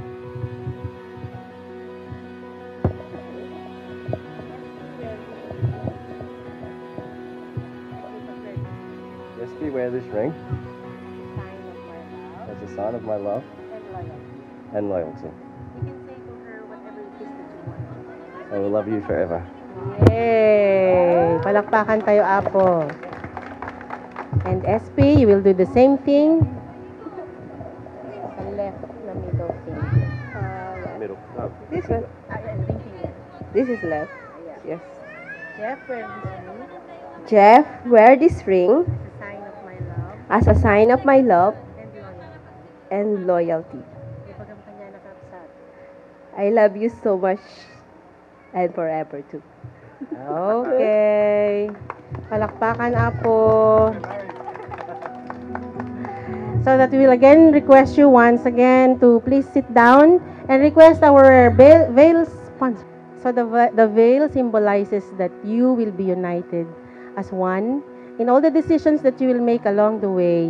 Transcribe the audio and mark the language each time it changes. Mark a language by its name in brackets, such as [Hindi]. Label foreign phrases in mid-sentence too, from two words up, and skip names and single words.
[English] SB, wear this ring as a sign of my love and loyalty. You can say to her whatever it is that you want. I will love you forever. Yay! [Filipino] Palakpakan tayo, Apo. [English] And SP, you will do the same thing. [Filipino] Sa left na [English] middle finger. Middle. Oh. This one. Ring finger. This is left. Yes. Jeff, wear this ring Jeff, wear this ring as a sign of my love as a sign of my love and loyalty. and loyalty. [Iloko] Ipagam kanya nakapsat. [English] I love you so much and forever too. [Filipino] Okay. Palakpakan, Apo. [English] So that we will again request you once again to please sit down and request our veil sponsor. So the veil symbolizes that you will be united as one in all the decisions that you will make along the way.